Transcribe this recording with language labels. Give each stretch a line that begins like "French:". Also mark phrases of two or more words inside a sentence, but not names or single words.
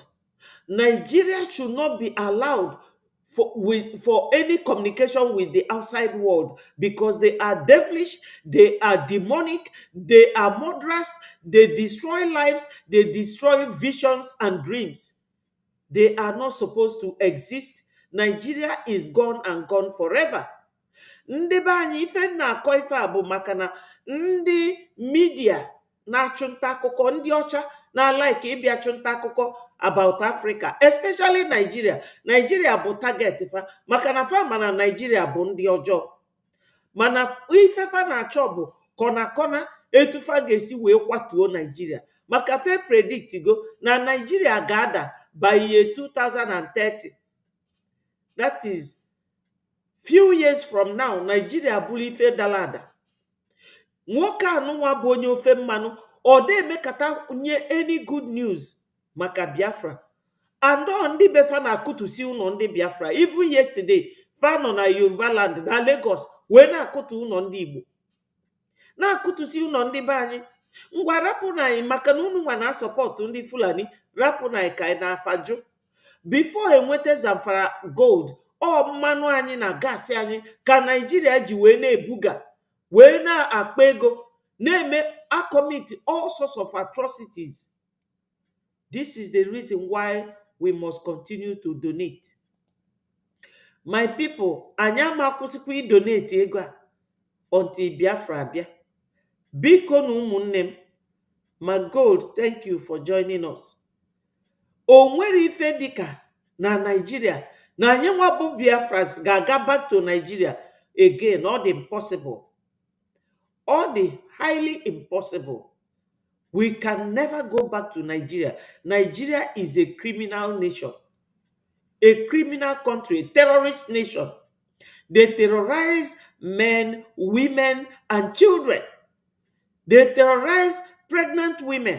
English: Nigeria should not be allowed for any communication with the outside world, because they are devilish, they are demonic, they are murderous, they destroy lives, they destroy visions and dreams. They are not supposed to exist. Nigeria is gone and gone forever.
Igbo: Ndị be anyị ife na-akọ ife a bụ maka na ndị media na-achụnta akụkọ, ndị ọcha na-like ịbịa chụnta akụkọ
English: about Africa, especially Nigeria.
Igbo: Nigeria bụ target fa maka na fa mana Nigeria bụ ndị ọjọọ. Mana ife fa na-achọ bụ kọna etu fa ga-esi wee kwatuo Nigeria. Maka fe predict go na Nigeria ga-ada
English: by year 2030. That is few years from now.
Igbo: Nigeria bụrụ ife dalada. nwoke anụnwa bụ onye ofe mmanụ ọ na-emekata nye
English: any good news
Igbo: maka Biafra.
English: And on
Igbo: ndị befa na-akụtusi ụlọ ndị Biafra.
English: Even yesterday,
Igbo: fa nọ na Yoruba land na Lagos wee na-akụtu ụlọ ndị Igbo, na-akụtusi ụlọ ndị be anyị. Ngwa rapụ na anyị maka na unu nwa na-asọpọtụ ndị Fulani, rapụ na anyị ka anyị na-afajụ. Before enweta Zamfara gold, ọ mmanụ anyị na gasị anyị ka Nigeria ji wee na-ebuga, wee na-akpa ego, na-eme
English: commit all sorts of atrocities. This is the reason why we must continue to donate. My people,
Igbo: anyị amakwụsịkwa idonate ego a until Biafra abịa. Biko na ụmụnne m,
English: my gold, thank you for joining us.
Igbo: O nwere ife dịka na Nigeria na anyị nwa bụ Biafras ga-aga
English: back to Nigeria again.
Igbo: Ọ dị impossible. Ọ dị
English: highly impossible. We can never go back to Nigeria. Nigeria is a criminal nation, a criminal country, a terrorist nation. They terrorize men, women, and children. They terrorize pregnant women.